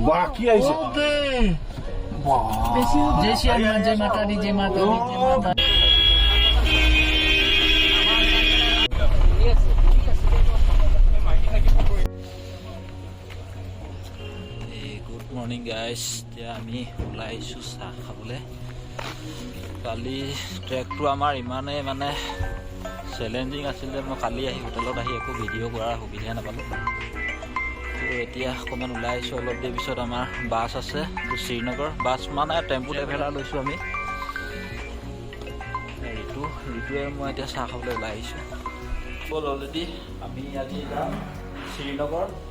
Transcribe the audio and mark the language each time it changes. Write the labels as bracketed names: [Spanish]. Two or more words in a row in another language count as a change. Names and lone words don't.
[Assamese] বাকি আইছে [Hindi] जय श्री हनुमान जय माता दी जय माता दी जय माता [English] Good morning guys [Assamese] এতিয়া আমি ওলাইছো চাহ খাবলৈ কালি ট্ৰেকটো আমাৰ ইমানেই মানে চ্যালেঞ্জিং আছিল যে মই কালি আহি হোটেলত আহি একো ভিডিঅ' কৰাৰ সুবিধা নাপালোঁ তো এতিয়া অকণমান ওলাই আহিছোঁ অলপ দেৰি পিছত আমাৰ বাছ আছে তো শ্ৰীনগৰ বাছ মানে টেম্পু ট্ৰেভেলাৰ লৈছোঁ আমি ঋতুৱে মই এতিয়া চাহ খাবলৈ ওলাই আহিছোঁ ব'ল অলৰেডি আমি আজি যাম শ্ৰীনগৰ